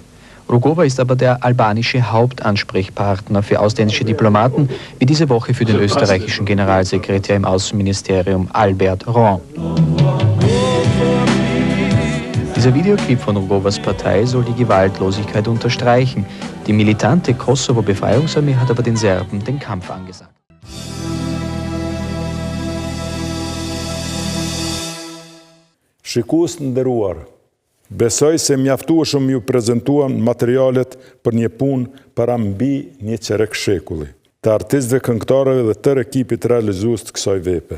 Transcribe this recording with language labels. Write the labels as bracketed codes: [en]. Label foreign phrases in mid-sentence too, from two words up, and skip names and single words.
[de] Rugova ist aber der albanische Hauptansprechpartner für ausländische Diplomaten, wie diese Woche für den österreichischen Generalsekretär im Außenministerium Albert Rohn. Dieser Videoclip von Rugovas Partei soll die Gewaltlosigkeit unterstreichen. Die militante Kosovo-Befreiungsarmee hat aber den Serben den Kampf angesagt. [sq] Shikues të nderuar, besoj se mjaftueshëm ju prezantuam materialet për një punë para mbi një qerek shekulli, të artistëve, këngëtarëve dhe tërë ekipit realizues të kësaj vepe.